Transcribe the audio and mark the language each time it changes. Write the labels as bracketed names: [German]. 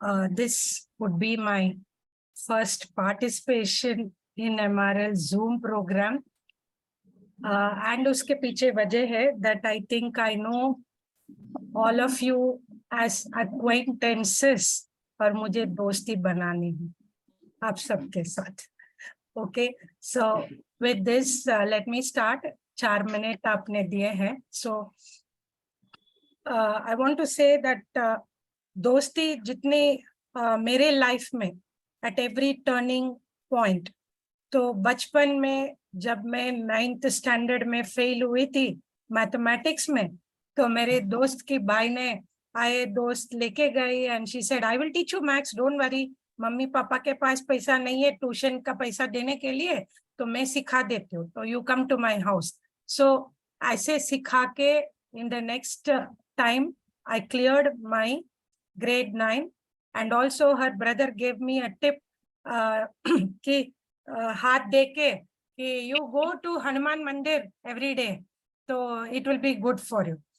[English] This would be my first participation in MRL Zoom program, and uske piche wajah hai that I think I know all of you as acquaintances, और मुझे दोस्ती बनानी है आप सबके साथ। Okay, so with this, let me start. [Hindi] 4 minute आपने दिए हैं। So I want to say that दोस्ती जितनी मेरे लाइफ में at every turning point, तो बचपन में जब मैं 9th स्टैंडर्ड में फेल हुई थी मैथमेटिक्स में, तो मेरे दोस्त की भाई ने आए दोस्त लेके गई and she said I will teach you maths, don't worry, mummy papa के पास पैसा नहीं है ट्यूशन का पैसा देने के लिए, तो मैं सिखा देती हूँ, तो you come to my house. [English] So ऐसे सिखा के in the next time I cleared my grade 9, and also her brother gave me a tip कि हाथ दे के कि you go to Hanuman Mandir every day, so it will be good for you.